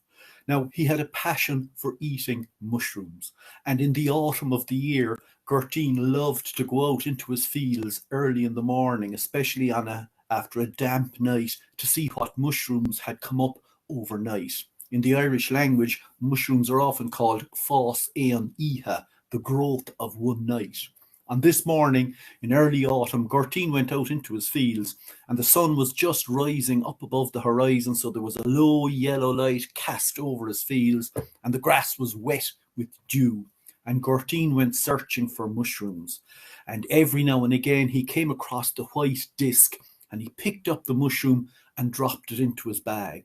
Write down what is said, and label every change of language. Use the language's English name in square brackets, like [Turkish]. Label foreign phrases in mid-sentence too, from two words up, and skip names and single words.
[English] Now, he had a passion for eating mushrooms, and in the autumn of the year, Gortine loved to go out into his fields early in the morning, especially after a damp night, to see what mushrooms had come up overnight. In the Irish language, mushrooms are often called [Irish] fás éan oíche, [English] the growth of one night. On this morning, in early autumn, Gortine went out into his fields, and the sun was just rising up above the horizon, so there was a low yellow light cast over his fields, and the grass was wet with dew. And Gortine went searching for mushrooms. And every now and again he came across the white disc, and he picked up the mushroom and dropped it into his bag.